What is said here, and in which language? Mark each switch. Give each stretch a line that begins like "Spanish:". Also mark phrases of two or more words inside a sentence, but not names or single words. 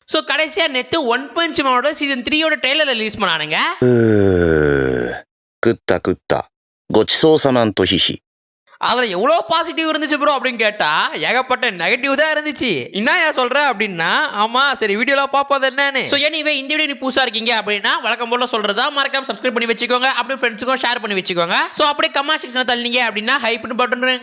Tamil: ஸோ கடைசியாக நேற்று ஒன் பஞ்ச் மேனோட சீசன் 3யோட ட்ரெய்லர் ரிலீஸ் பண்ணானுங்க.
Japanese: 食った食った。ごちそうさまんとひひ。
Tamil: அதில் எவ்வளோ பாசிட்டிவ் இருந்துச்சு ப்ரோ அப்படின்னு கேட்டால் ஏகப்பட்ட நெகட்டிவ் தான் இருந்துச்சு. என்ன ஏன் சொல்கிறேன் அப்படின்னா, ஆமாம் சரி வீடியோலாம் பார்ப்பது என்னன்னு.
English: so anyway
Tamil: இந்த வீடியோ நீ புதுசாக இருக்கீங்க அப்படின்னா வழக்கம் போல சொல்கிறதா மறக்காம சப்ஸ்கிரைப் பண்ணி வச்சுக்கோங்க. அப்படியே ஃப்ரெண்ட்ஸுக்கும் ஷேர் பண்ணி வச்சுக்கோங்க. ஸோ அப்படியே
English: comment sectionில்
Tamil: தள்ளிங்க அப்படின்னா ஹைப்னு பட்டுருங்க.